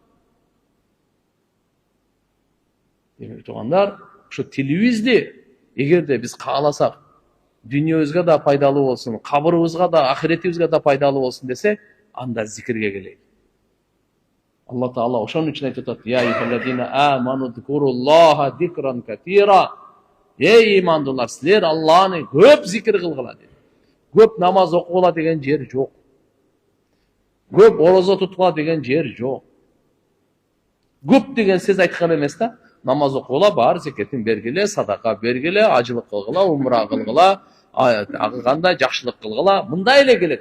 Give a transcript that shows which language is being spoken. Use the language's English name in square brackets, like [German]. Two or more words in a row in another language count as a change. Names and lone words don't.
[Kyrgyz] Демек тугандар, ушу тилибизди эгерде биз кааласак, дүйнөбүзгө да пайдалуу болсун, кабырыбызга да, ахиретибизге да пайдалуу болсун десек, анда зикирге келейик. Алла Таала ошон үчүн айтып атат: [Arabic] يا أيها الذين آمنوا اذكروا الله ذكرا كثيرا. [Kyrgyz] Ey имандуулар, силер Алланы көп зикир кылгыла dedi. Көп намаз окугула деген жер жок. Көп орозо туткула деген жер жок. Көп деген сөз айткан эмес да. Намаз окугула, бар зекетин бергиле, садака бергиле, ажылык кылгыла, умра кылгыла, кандай жакшылык кылгыла, мындай эле келет.